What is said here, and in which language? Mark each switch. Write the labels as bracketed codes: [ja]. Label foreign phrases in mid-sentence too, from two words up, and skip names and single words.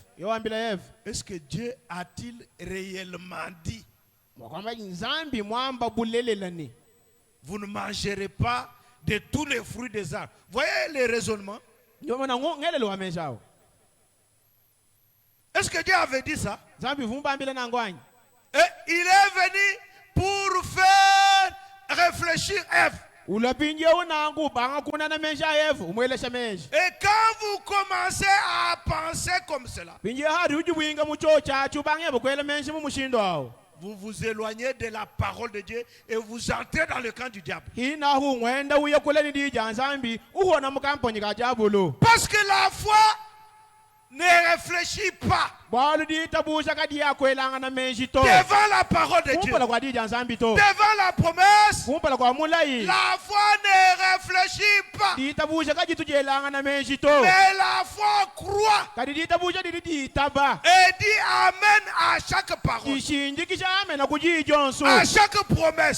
[lua] yowambila Eve [fr] est-ce que Dieu a-t-il réellement dit, [lua] mwakwamba nzambi mwamba bulelelani [fr] vous ne mangerez pas de tous les fruits des arbres? Voyez les raisonnements. [lua] ndiyomana ngelelo wameshawo [fr] Est-ce que Dieu avait dit ça? [lua] nzambi vumbambila nangwanyi. [fr] Et il est venu pour faire réfléchir Ève. [lua] ulapinje unangu banga kuna na mesha Eve umwelesha mesha. [fr] Et quand vous commencez à penser comme cela, [lua] pinje hari ujibwinga mucho chachu bange bukwele mesha mumushindo awo. [fr] vous vous éloignez de la parole de Dieu et vous entrez dans le camp du diable. [lua] hina hu ngwenda uye kuleni dija nzambi uhona mukamponi ka jabulu. [fr] Parce que la foi ne réfléchit pas [lua] bwalu ditabusha kadi yakwelanga na meshi to. [fr] devant la parole de Dieu, [lua] kumpala kwa dija nzambi to. [fr] devant la promesse. [lua] kumpala kwa mulai. [fr] La foi ne réfléchit pas, [lua] ditabusha kadi tujelanga na meshi to. [fr] mais la foi croit [lua] kadi ditabusha didi ditaba. [fr] et dit amen à chaque parole, [lua] ishinji kisha amena kujijonsu. [fr] à chaque promesse.